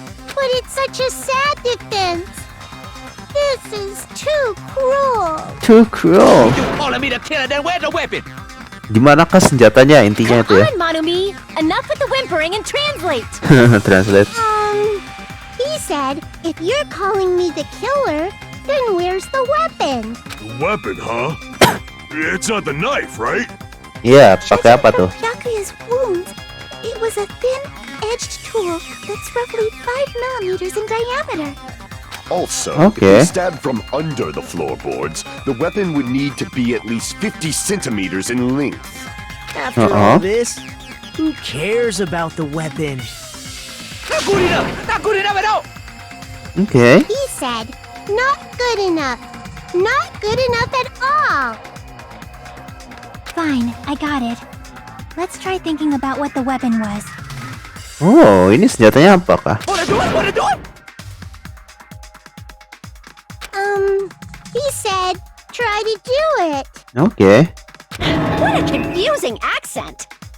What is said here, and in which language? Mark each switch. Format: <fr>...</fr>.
<en>But it's such a sad defense. This is too cruel. Too cruel. You calling me the killer, then where's the weapon?</en> <id>Dimanakah senjatanya intinya itu ya?</id> <en>Come on, Manumi. Enough with the whimpering and translate. Translate. He said, if you're calling me the killer, then where's the weapon? The weapon, huh? It's not the knife, right?</en> <id>Iya, pakai apa tuh?</id> <en>Byakuya's wounds. It was a thin-edged tool that's roughly 5 millimeters in diameter. Also, Okay. if stabbed from under the floorboards, the weapon would need to be at least 50 centimeters in length. After all this, who cares about the weapon? Not good enough! Not good enough at all! Okay. He said, not good enough. Not good enough at all. Fine, I got it. Let's try thinking about what the weapon was.</en> <id>Oh, ini senjatanya apakah?</id> <en>Wanna do it? He said, try to do it.</en> <id>Oke.</id> <en>What a confusing accent.</en>